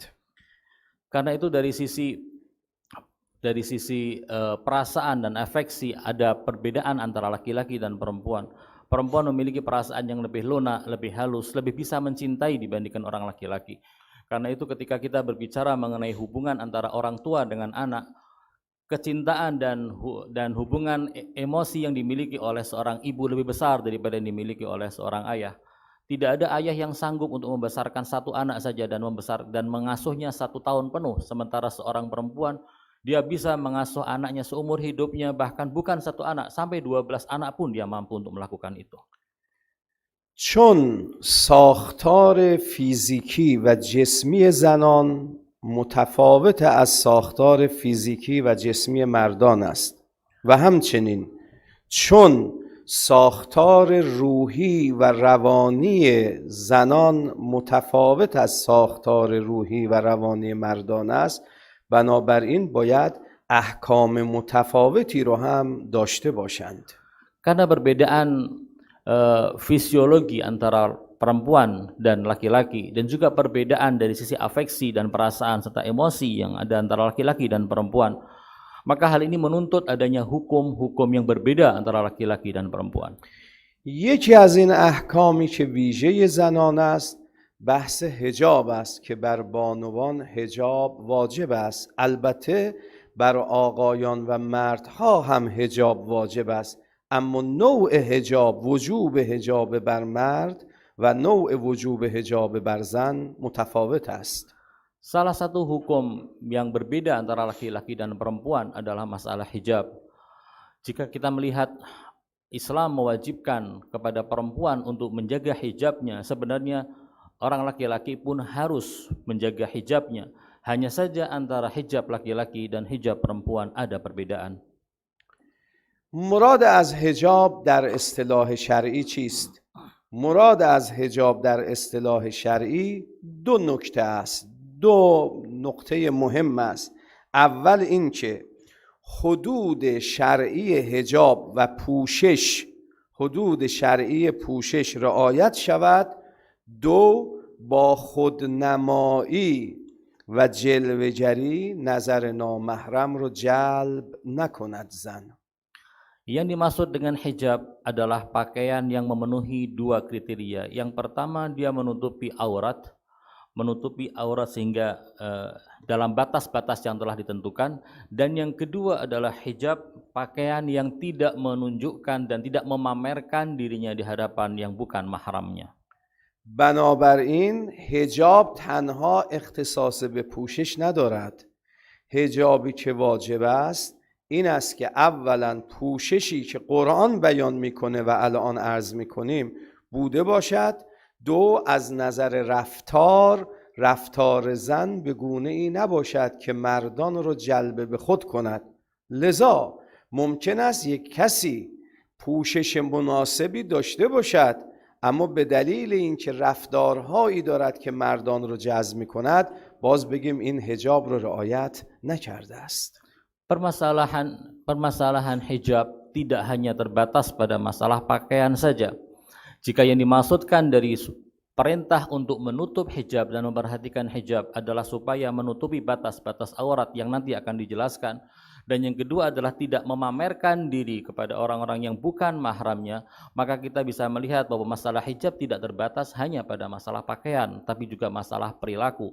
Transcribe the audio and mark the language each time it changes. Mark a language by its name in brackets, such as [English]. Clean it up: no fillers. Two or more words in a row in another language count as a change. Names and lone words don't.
[Indonesian] Karena itu dari sisi perasaan dan afeksi ada perbedaan antara laki-laki dan perempuan. Perempuan memiliki perasaan yang lebih lunak, lebih halus, lebih bisa mencintai dibandingkan orang laki-laki. Karena itu ketika kita berbicara mengenai hubungan antara orang tua dengan anak, kecintaan dan hubungan emosi yang dimiliki oleh seorang ibu lebih besar daripada yang dimiliki oleh seorang ayah. Tidak ada ayah yang sanggup untuk membesarkan satu anak saja dan mengasuhnya 1 tahun penuh, sementara seorang perempuan dia bisa mengasuh anaknya seumur hidupnya, bahkan bukan 1 anak, sampai 12 anak pun dia mampu untuk melakukan itu. [Persian] چون ساختار فیزیکی و جسمی زنان متفاوت از ساختار فیزیکی و جسمی مردان است و همچنین چون ساختار روحی و روانی زنان متفاوت از ساختار روحی و روانی مردان است، بنابراین باید احکام متفاوتی رو هم داشته باشند. [Indonesian] Karena perbedaan fisiologi antara perempuan dan laki-laki dan juga perbedaan dari sisi afeksi dan perasaan serta emosi yang ada antara laki-laki dan perempuan, maka hal ini menuntut adanya hukum-hukum yang berbeda antara laki-laki dan perempuan. [Persian] یکی از این احکامی که ویژه زنان است بحث حجاب است که بر بانوان حجاب واجب است. البته بر آقایان و مردها هم حجاب واجب است، اما نوع حجاب، وجوب حجاب بر مرد و نوع وجوب حجاب بر زن متفاوت است. [Indonesian] Salah satu hukum yang berbeda antara laki-laki dan perempuan adalah masalah hijab. Jika kita melihat Islam mewajibkan kepada perempuan untuk menjaga hijabnya, sebenarnya orang laki-laki pun harus menjaga hijabnya. Hanya saja antara hijab laki-laki dan hijab perempuan ada perbedaan. [Persian] مراد از حجاب در اصطلاح شرعی چیست؟ مراد از حجاب در اصطلاح شرعی دو نکته است. دو نکته مهم است. اول اینکه حدود شرعی حجاب و پوشش، حدود شرعی پوشش رعایت شود. دو، با خودنمایی و جلوه‌گری نظر نامحرم رو جلب نکند زن. [Indonesian] Yang dimaksud dengan hijab adalah pakaian yang memenuhi dua kriteria. Yang pertama, dia menutupi aurat sehingga dalam batas-batas yang telah ditentukan. Dan yang kedua adalah hijab, pakaian yang tidak menunjukkan dan tidak memamerkan dirinya di hadapan yang bukan mahramnya. [Persian] بنابراین حجاب تنها اختصاص به پوشش ندارد. حجابی که واجب است این است که اولا پوششی که قرآن بیان میکنه و الان عرض میکنیم بوده باشد. دو، از نظر رفتار زن به گونه ای نباشد که مردان رو جلب به خود کند. لذا ممکن است یک کسی پوشش مناسبی داشته باشد، اما به دلیل اینکه رفتارهایی دارد که مردان رو جذب میکند، باز بگیم این حجاب رو رعایت نکرده است. [Indonesian] Permasalahan hijab tidak hanya terbatas pada masalah pakaian saja. Jika yang dimaksudkan dari perintah untuk menutup hijab dan memperhatikan hijab adalah supaya menutupi batas-batas aurat yang nanti akan dijelaskan, dan yang kedua adalah tidak memamerkan diri kepada orang-orang yang bukan mahramnya, maka kita bisa melihat bahwa masalah hijab tidak terbatas hanya pada masalah pakaian, tapi juga masalah perilaku.